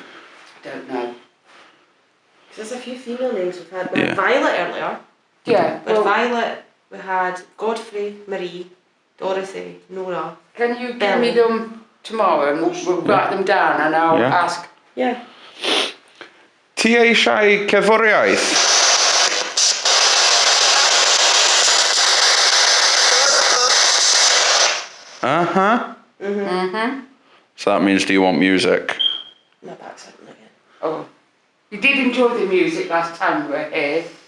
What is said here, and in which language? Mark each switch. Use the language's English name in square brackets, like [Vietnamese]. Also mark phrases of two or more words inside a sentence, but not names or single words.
[English] I don't know. There's a few female names we've had. We Yeah. had Violet earlier. Yeah. We had Well, Violet. We had Godfrey, Marie, Dorothy, Nora. can you give me them tomorrow and we'll write them down and I'll Yeah. ask. Yeah. [Welsh] Ti eisiau cerddoriaeth? Uh-huh. [English] So that means do you want music? No, back something again. Oh. You did enjoy the music last time we were here.